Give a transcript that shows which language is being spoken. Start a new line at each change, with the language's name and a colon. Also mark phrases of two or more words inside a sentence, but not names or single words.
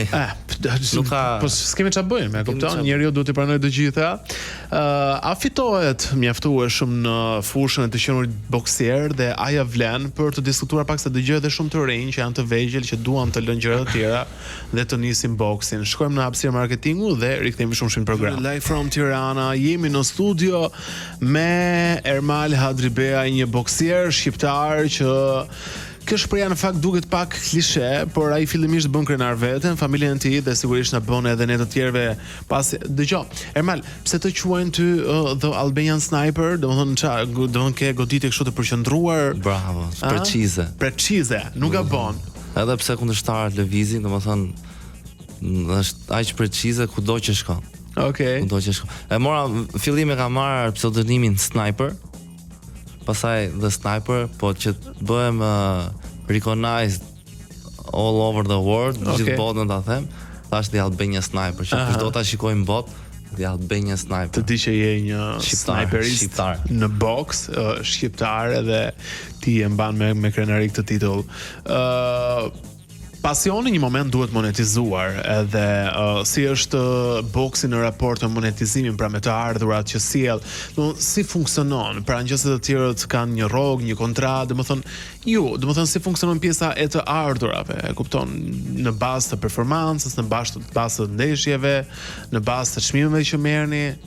Albanian: Nuk ka po s'kemi ç'a bëjmë, e kupton? Njeriu duhet të pranojë të gjitha. A fitohet mjaftueshëm në fushën e të qenurit boksier dhe a ja vlen për të diskutuar pak se dëgjoj edhe shumë të rinj që janë të vegjël që duan të lënë gjëra të tjera dhe të nisin boksin. Shkojmë në hapësirë marketingu dhe rikthehemi shumë në program.
English: Live from Tirana,
Albanian: jemi në studio me Ermal Hadribea, një boksier shqiptar që kjo shpreha në fakt duket pak klishe, por ai fillimisht bën krenar veten, familjen e tij dhe sigurisht na bën edhe ne të tjerëve pas. Dëgjoj, Ermal, pse të quajnë ty the Albanian Sniper? Domethënë ke goditje kështu të përqendruar. Bravo, precize. Precize, nuk gabon. Edhe pse kundërshtarët lëvizin, domethënë është aq precize kudo që shkon. Okej. Kudo që shkon. E mora fillim e ka marrë pseudonimin Sniper. Pastaj The Sniper, po që bëhem
English: recognized all over the world,
Albanian: gjithë botën ta them, thash The Albanian Sniper, që kushdo ta shikojmë botë, The Albanian Sniper. Të di që je një sniperist në boks, shqiptar edhe ti e mban me krenari këtë titull. Pasioni një moment duhet monetizuar edhe si është boksi në raport me monetizimin, pra me të ardhurat që sjell, si funksionon, pra nëse të tjerët kanë një rrogë, një kontratë, domethënë si funksionon pjesa e të ardhurave, e kupton, në bazë të performancës, në bazë të ndeshjeve, në bazë të çmimeve që merrni.